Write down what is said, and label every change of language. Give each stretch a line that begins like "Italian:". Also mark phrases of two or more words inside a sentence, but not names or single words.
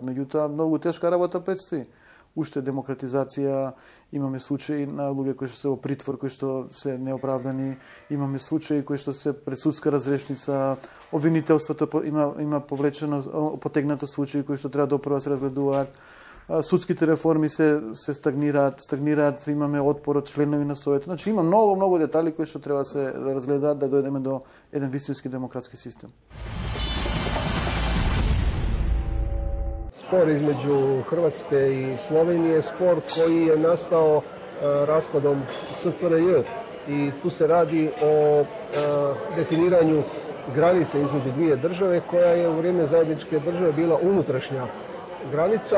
Macedonian: Меѓутоа многу тешка работа предстои. Уште демократизација, имаме случаи на луѓе кои што се во притвор, кои што се неоправдани, имаме случаи кои што се пред судска разрешница, обвинителството има потегнато случаи кои што треба допрва се разгледуваат. Судските реформи се стагнираат, имаме отпор од членови на Советот. Значи има многу детали кои што треба да се разгледаат да дојдеме до еден вистински демократски систем.
Croatian: Spor između Hrvatske i Slovenije, spor koji je nastao raspadom SFRJ i tu se radi o definiranju granice između dvije države koja je u vrijeme zajedničke države bila unutrašnja granica.